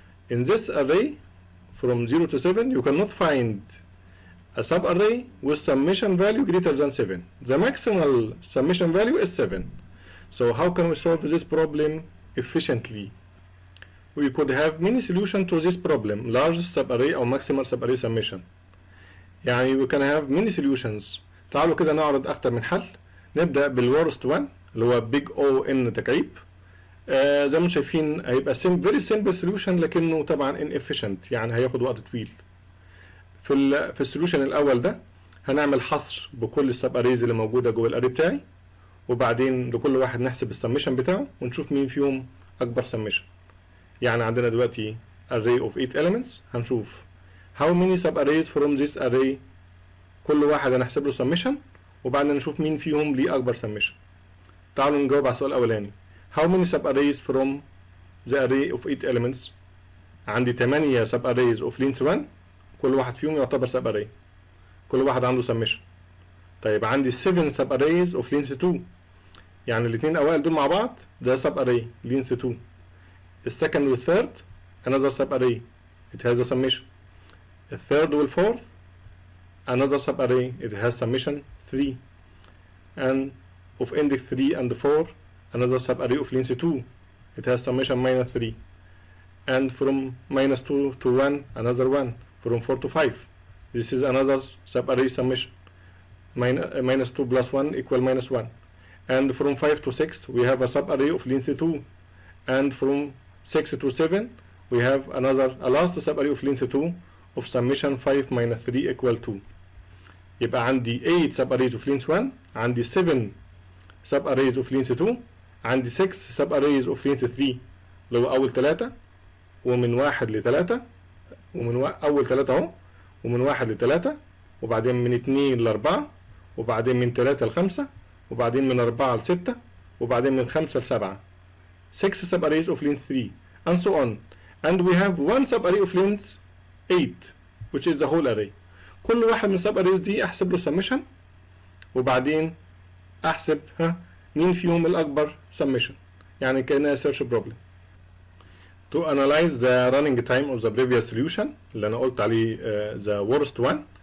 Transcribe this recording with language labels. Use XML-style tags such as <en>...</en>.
<en>In this array from 0 to 7 you cannot find a subarray with summation value greater than 7. The maximal summation value is 7. So how can we solve this problem efficiently? We could have many solutions to this problem, large subarray or maximal subarray summation. يعني we can have many solutions.</en> <ar>تعالوا كده نعرض أكتر من حل. نبدأ بالworst one اللي هو big O-N تكعيب. زي ما شايفين هيبقى</ar> <en>very simple solution</en> <ar>لكنه طبعا inefficient، يعني هياخد وقت طويل. في السولوشن الأول ده هنعمل حصر بكل السباريز اللي موجودة جوه الأري بتاعي، وبعدين لكل واحد نحسب السميشن بتاعه ونشوف مين فيهم أكبر سميشن. يعني عندنا دلوقتي</ar> <en>array of 8 elements،</en> <ar>هنشوف</ar> <en>how many subarrays from this array</en> <ar>كل واحد هنحسب له سميشن، وبعدين نشوف مين فيهم ليه أكبر سميشن. تعالوا نجاوب على السؤال الأولاني.</ar> <en>how many subarrays from the array of 8 elements. عندي 8 sub arrays of length 1،</en> <ar>كل واحد فيهم يعتبر</ar> <en>sub array،</en> <ar>كل واحد عنده</ar> <en>summation.</en> <ar>طيب عندي</ar> <en>7 sub arrays of length 2،</en> <ar>يعني الاثنين الاوائل دول مع بعض ده sub array length 2.</ar> <en>السكند والثيرد another sub array it has a summation. الثيرد والفورث another sub array it has summation 3. and of index 3 and 4 another sub array of length 2 it has summation -3. and from -2 to 1 another 1. from 4 to 5 this is another sub array summation -2 plus 1 equal -1. and from 5 to 6 we have a sub array of length 2. and from 6 to 7 we have a last sub array of length 2 of summation 5 minus 3 equal 2.</en> <ar>يبقى عندي</ar> <en>8 sub arrays of length 1،</en> <ar>عندي</ar> <en>7 sub arrays of length 2،</en> <ar>عندي</ar> <en>6 sub arrays of length 3</en> <ar>اللي هو أول 3 ومن 1 ل 3 ومن أول 3 أهو، ومن 1 ل 3 وبعدين من 2 ل 4 وبعدين من 3 ل 5 وبعدين من 4 ل 6 وبعدين من 5 ل 7.</ar> <en>6 sub arrays of length 3 and so on. and we have one sub array of length 8 which is the whole array.</en> <ar>كل واحد من sub arrays دي احسب له summation وبعدين احسب مين فيهم الاكبر summation، يعني كأنها search problem.</ar> <en>to analyze the running time of the previous solution</en> <ar>اللي انا قلت عليه</ar> <en>the worst one.</en>